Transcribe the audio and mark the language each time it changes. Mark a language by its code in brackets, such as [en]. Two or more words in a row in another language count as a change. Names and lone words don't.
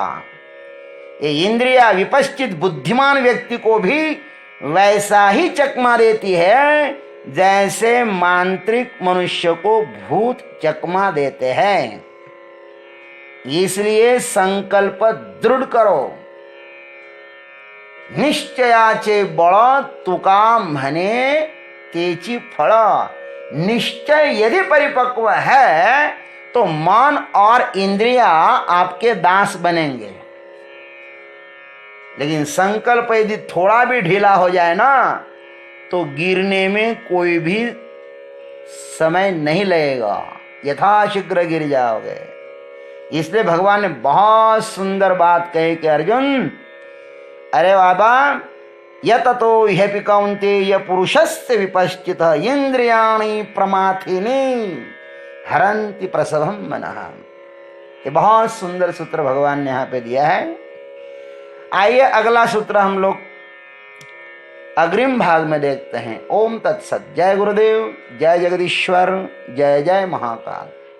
[hi] ये इंद्रिया विपश्चित बुद्धिमान व्यक्ति को भी वैसा ही चकमा देती है जैसे मांत्रिक मनुष्य को भूत चकमा देते हैं। इसलिए संकल्प दृढ़ करो। [mr] निश्चयाचे बळ तुका म्हणे तेची फळ। [hi] निश्चय यदि परिपक्व है तो मन और इंद्रिया आपके दास बनेंगे, लेकिन संकल्प यदि थोड़ा भी ढीला हो जाए ना तो गिरने में कोई भी समय नहीं लगेगा, यथाशीघ्र गिर जाओगे। इसलिए भगवान ने बहुत सुंदर बात कही कि अर्जुन, अरे बाबा, [sa] यततो ह्यपि कौन्तेय पुरुषस्य विपश्चित इंद्रियाणि प्रमाथिनी हरन्ति प्रसभं मनः। [hi] ये बहुत सुंदर सूत्र भगवान ने यहाँ पे दिया है। आइए अगला सूत्र हम लोग अग्रिम भाग में देखते हैं। [sa] ओम तत्सत। [hi] जय गुरुदेव, जय जगदीश्वर, जय जय महाकाल।